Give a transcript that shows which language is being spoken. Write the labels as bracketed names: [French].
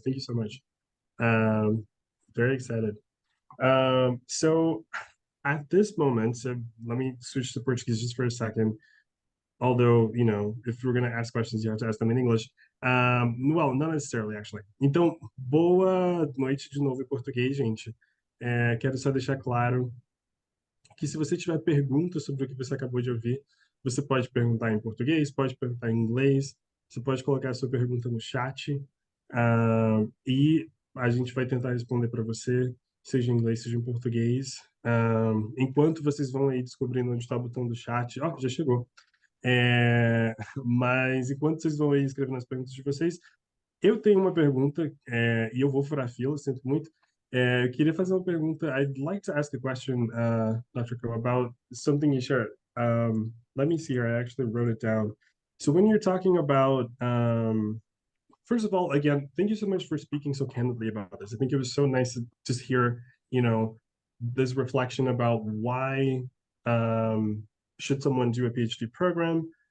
[English] Thank you so much. Very excited. So at this moment, so let me switch to Portuguese just for a second. Although, if we're going to ask questions, you have to ask them in English. Well, not necessarily, actually. [Portuguese] Então, boa noite de novo em português, gente. Quero só deixar claro que se você tiver perguntas sobre o que você acabou de ouvir, você pode perguntar em português, pode perguntar em inglês, você pode colocar a sua pergunta no chat, e a gente vai tentar responder para você, seja em inglês, seja em português. Enquanto vocês vão aí descobrindo onde está o botão do chat, já chegou. Mas enquanto vocês vão aí escrevendo as perguntas de vocês, eu tenho uma pergunta, e eu vou furar a fila, sinto muito. Eu queria fazer uma pergunta. [English] I'd like to ask a question, Dr. Ko, about something you shared. Let me see here. I actually wrote it down. So when you're talking about, first of all, again, thank you so much for speaking so candidly about this. I think it was so nice to just hear, this reflection about why should someone do a PhD program?